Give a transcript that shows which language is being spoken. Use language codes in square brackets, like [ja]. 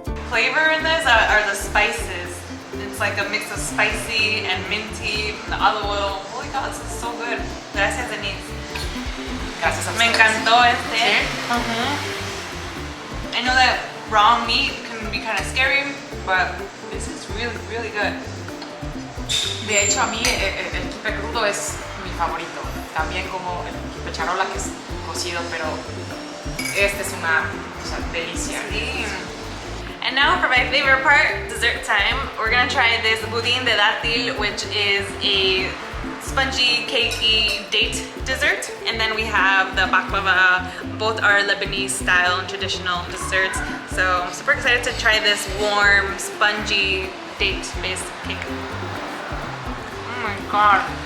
[en] Flavor in this are the spices. It's like a mix of spicy and minty from the olive oil. Holy cow, this is so good. [es] Gracias, Denise. Gracias a Me ustedes. encantó este. ¿Sí? [en] I know that raw meat can be kind of scary, but this is really, really good. [es] De hecho, a mí el quipe crudo es mi favorito. También como el quipe charola, que es cocido, pero este es una delicia. Sí. [en] And now for my favorite part, dessert time. We're gonna try this budín de dátil, which is a spongy, cakey date dessert. And then we have the baklava. Both are Lebanese style and traditional desserts. So I'm super excited to try this warm, spongy, date-based cake. Oh my god.